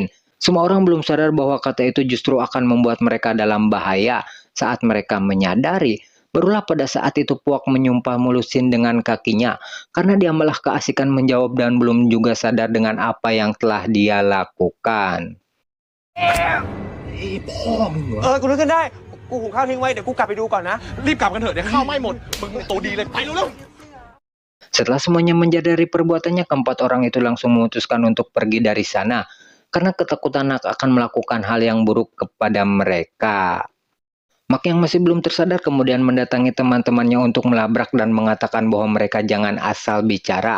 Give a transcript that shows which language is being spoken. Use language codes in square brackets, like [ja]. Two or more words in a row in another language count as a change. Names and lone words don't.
[id] Semua orang belum sadar bahwa kata itu justru akan membuat mereka dalam bahaya. Saat mereka menyadari, barulah pada saat itu Puak menyumpah mulusin dengan kakinya. Karena dia malah keasikan menjawab dan belum juga sadar dengan apa yang telah dia lakukan. [th] กูนึกขึ้นได้ กูหุงข้าวทิ้งไว้ เดี๋ยวกูกลับไปดูก่อนนะ รีบกลับกันเถอะ เดี๋ยวข้าวไหม้หมด มึงตัวดีเลย ไปเร็วๆ [id] Setelah semuanya menyadari perbuatannya, keempat orang itu langsung memutuskan untuk pergi dari sana. Karena ketakutan Nak akan melakukan hal yang buruk kepada mereka. Mak yang masih belum tersadar kemudian mendatangi teman-temannya untuk melabrak dan mengatakan bahwa mereka jangan asal bicara.